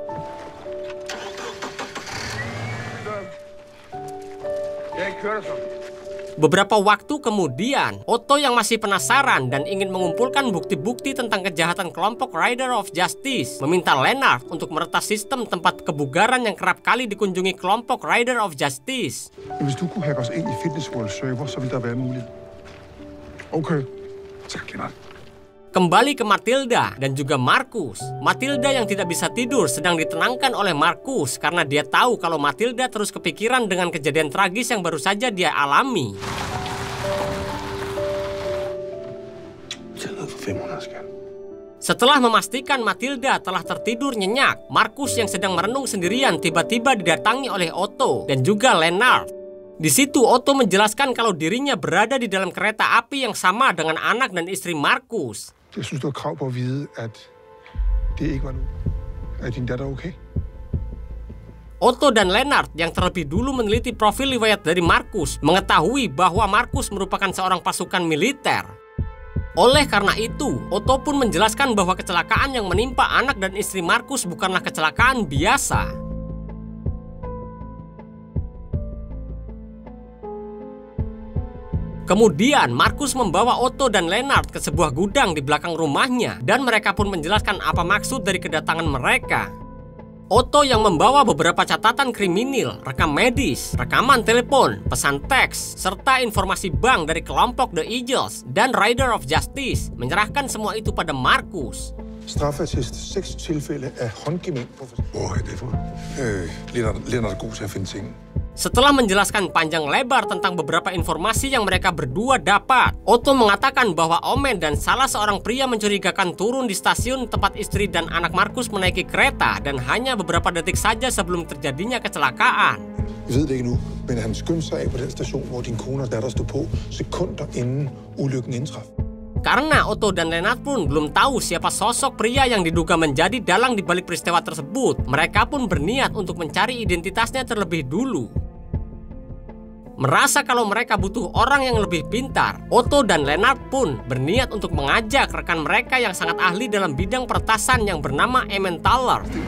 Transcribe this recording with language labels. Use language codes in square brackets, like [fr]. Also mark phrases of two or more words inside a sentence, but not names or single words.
[id] Beberapa waktu kemudian, Otto yang masih penasaran dan ingin mengumpulkan bukti-bukti tentang kejahatan kelompok Rider of Justice meminta Lennart untuk meretas sistem tempat kebugaran yang kerap kali dikunjungi kelompok Rider of Justice. [da] Hvis du kunne hacke os ind i Fitness World server, så ville der være en mulighed. Oke, tak Lennart. [id] Kembali ke Matilda dan juga Markus. Matilda yang tidak bisa tidur sedang ditenangkan oleh Markus karena dia tahu kalau Matilda terus kepikiran dengan kejadian tragis yang baru saja dia alami. Setelah memastikan Matilda telah tertidur nyenyak, Markus yang sedang merenung sendirian tiba-tiba didatangi oleh Otto dan juga Lennart. Di situ Otto menjelaskan kalau dirinya berada di dalam kereta api yang sama dengan anak dan istri Markus. [da] Jeg synes, du har krav på at vide, at det ikke var nu. Er din datter okay? [id] Otto dan Lennart yang terlebih dulu meneliti profil riwayat dari Markus mengetahui bahwa Markus merupakan seorang pasukan militer. Oleh karena itu, Otto pun menjelaskan bahwa kecelakaan yang menimpa anak dan istri Markus bukanlah kecelakaan biasa. Kemudian Markus membawa Otto dan Lennart ke sebuah gudang di belakang rumahnya dan mereka pun menjelaskan apa maksud dari kedatangan mereka. Otto yang membawa beberapa catatan kriminal, rekam medis, rekaman telepon, pesan teks, serta informasi bank dari kelompok The Eagles dan Rider of Justice menyerahkan semua itu pada Markus. [da] Straffeattest 6 tilfælde af håndgemæng. Hvor er det for? Lennart er god til at finde ting. [id] Setelah menjelaskan panjang lebar tentang beberapa informasi yang mereka berdua dapat, Otto mengatakan bahwa Omen dan salah seorang pria mencurigakan turun di stasiun tempat istri dan anak Markus menaiki kereta dan hanya beberapa detik saja sebelum terjadinya kecelakaan. [da] Jeg ved det ikke nu, men han skyndte sig af på den station, hvor din kone og datter stod på, sekunder inden ulykken indtraf. [id] Karena Otto dan Lennart pun belum tahu siapa sosok pria yang diduga menjadi dalang di balik peristiwa tersebut, mereka pun berniat untuk mencari identitasnya terlebih dulu. Merasa kalau mereka butuh orang yang lebih pintar, Otto dan Lennart pun berniat untuk mengajak rekan mereka yang sangat ahli dalam bidang peretasan yang bernama Emmentaler.